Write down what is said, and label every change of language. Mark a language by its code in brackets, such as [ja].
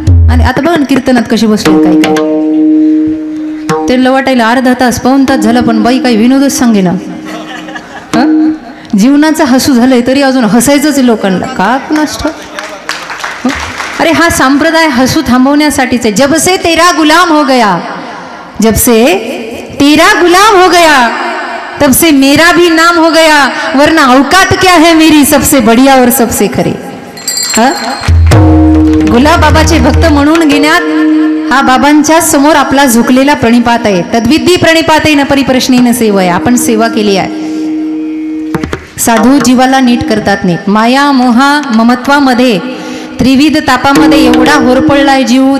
[mr] आणि आता बघा कीर्तनात कशी बसले काही काय ते वाटायला अर्धा तास पाऊण तास झाला पण बाई काही विनोदच सांगे ना. जीवनाचा हसू झालंय तरी अजून हसायचंच लोकांना का नष्ट. अरे हा संप्रदाय हसू थांबवण्यासाठीच आहे. [hi] जब से तेरा गुलाम हो गया, जब से तेरा गुलाम हो गया तब से मेरा भी नाम हो गया, वरना औकात क्या है मेरी सबसे बढ़िया और सबसे खरी. [mr] गुलाब बाबाचे भक्त म्हणून घेण्यात हा बाबांच्या समोर आपला झुकलेला प्रणिपात आहे. तद्विधी प्रणिपात आहे न परिप्रश्नेन सेवा आहे. आपण सेवा केली आहे. साधू जीवाला नीट करतात. नीट माया मोहा ममत्वामध्ये त्रिविध तापामध्ये एवढा होरपळलाय जीव.